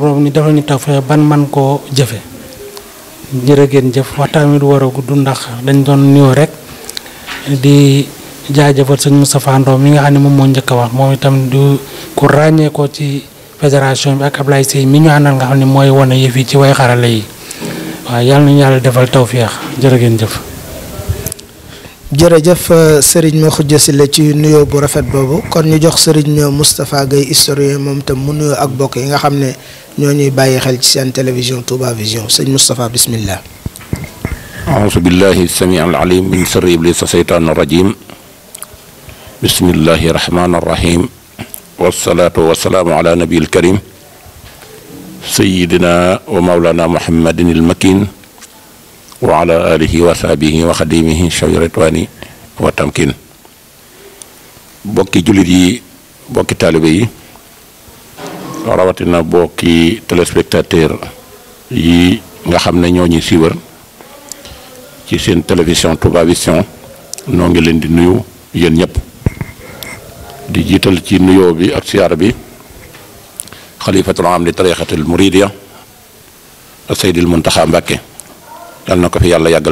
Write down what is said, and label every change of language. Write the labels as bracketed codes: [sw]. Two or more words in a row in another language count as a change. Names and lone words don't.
[wo] borom ni defal ñu tawfeex ban man koo jëfe jërë ngeen jëf waxtaan wi du war a gudd ndax dañ doon nuyoo rek di jaajëfal sëñ Moustapha Ndaw mi nga xam ne moom moo njëkk a wax moom itam du ku ràññee ko ci fédération bi ak Ablaye Seye mi ñu àndal nga xam ne mooy wane yëf yi ci way xarala yi waaw yàlla nañu yàlla defal tawfeex jërë ngeen jëf. jërëjëf Serigne Makhoudia Sylla ci nuyoo bu rafet boobu kon ñu jox Serigne Moustapha Gueye historien moom itam mu nuyoo ak bokk yi nga xam ne ñoo ñuy bàyyi xel ci seen télévision Touba Vision sëñ Moustapha bismillah. [ar] أعوذ بالله السميع العليم من شر إبليس الشيطان الرجيم بسم الله الرحمن الرحيم والصلاة والسلام على نبي الكريم سيدنا ومولانا محمد المكين وعلى آله وصحبه وخديمه شوي رضواني وتمكين [wo] بوكي جوليت بوكي طالبي rawatina bokki téléspectateur yi nga xam ne ñoo ñuy siiwar ci seen télévision Touba Vision noo ngi leen di nuyu yéen ñëpp di jiital ci nuyoo bi ak siyaar bi xalifatul am di tarixatul muridiya Seydil Muntaxa Mbàkke yal na ko fi yàlla yàggal